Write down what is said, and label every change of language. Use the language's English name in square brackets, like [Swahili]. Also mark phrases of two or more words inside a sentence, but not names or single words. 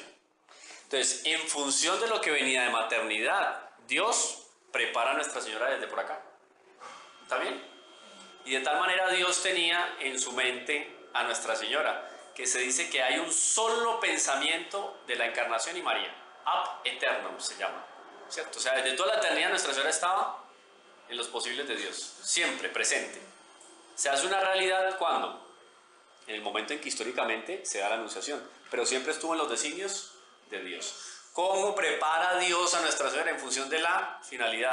[Spanish] Entonces, en función de lo que venía de maternidad, Dios prepara a Nuestra Señora desde por acá. ¿Está bien? Y de tal manera Dios tenía en su mente a Nuestra Señora, que se dice que hay un solo pensamiento de la Encarnación y María. [Latin] Ab eternum [Spanish] se llama, ¿cierto? O sea, desde toda la eternidad Nuestra Señora estaba en los posibles de Dios, siempre presente. Se hace una realidad ¿cuándo? En el momento en que históricamente se da la anunciación, pero siempre estuvo en los designios de Dios. ¿Cómo prepara Dios a Nuestra Señora en función de la finalidad?